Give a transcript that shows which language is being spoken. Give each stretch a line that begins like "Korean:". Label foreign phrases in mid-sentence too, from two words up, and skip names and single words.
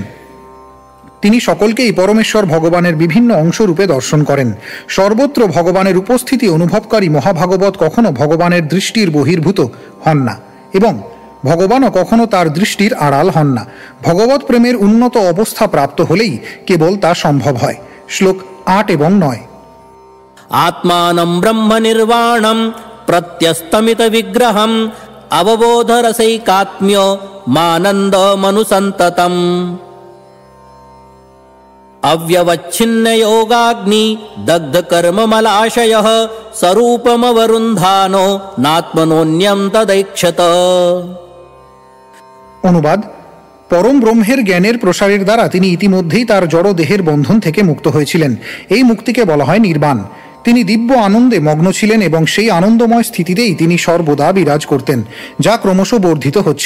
Bangla: তিনি সকলকেই পরমেশ্বর ভগবানের বিভিন্ন অংশরূপে দর্শন করেন। সর্বত্র ভগবানের উপস্থিতি অনুভবকারী মহাভাগবত কখনো ভগবানের দৃষ্টির বহির্ভূত হন না এবং ভগবানও কখনো তার দৃষ্টির আড়াল হন না। ভগবত প্রেমের উন্নত অবস্থা প্রাপ্ত হলেই কেবল তা সম্ভব হয়। শ্লোক 8 এবং 9।
Sanskrit: आत्मानं ब्रह्म निर्वाणं प्रत्यस्तमित विग्रहम् अवबोध रसैकात्म्य मानन्दमनुसन्ततम् अव्यवच्छिन्न योगाग्नि दग्ध कर्म मलाशयः स्वरूपमवरुन्धानो नात्मनोऽन्यं तदैक्षत।
Bangla: অনুবাদ: পরম ব্রহ্মের জ্ঞানের প্রসারের দ্বারা তিনি ইতিমধ্যেই তার জড় দেহের বন্ধন থেকে মুক্ত হয়েছিলেন। এই মুক্তিকে বলা হয় নির্বাণ। তিনি দিব্য আনন্দে মগ্ন ছিলেন এবং সেই আনন্দময় স্থিতিতেই তিনি সর্বদা বিরাজ করতেন, যা ক্রমশ বর্ধিত হচ্ছিল।